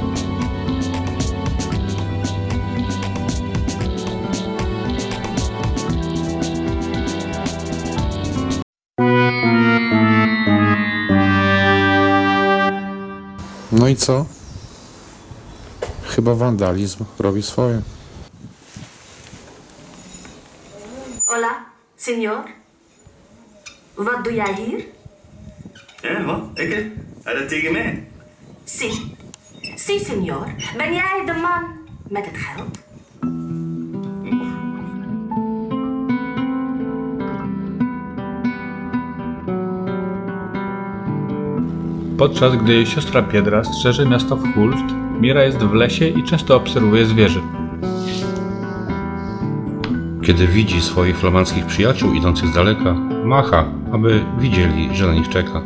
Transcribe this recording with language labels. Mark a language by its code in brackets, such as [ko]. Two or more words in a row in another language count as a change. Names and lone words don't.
[pl] No i co? Chyba wandalizm robi swoje. [es] Hola, senor. [nl] Wat doe jij hier? Ja, wat? Ik? Hij dat tegen mij? [es] Si. Si, senor. [nl] Ben jij de man met het geld? [pl] Podczas gdy jej siostra Piedra strzeże miasta w Hulst, Mira jest w lesie i często obserwuje zwierzę. Kiedy widzi swoich flamandzkich przyjaciół idących z daleka, macha, aby widzieli, że na nich czeka.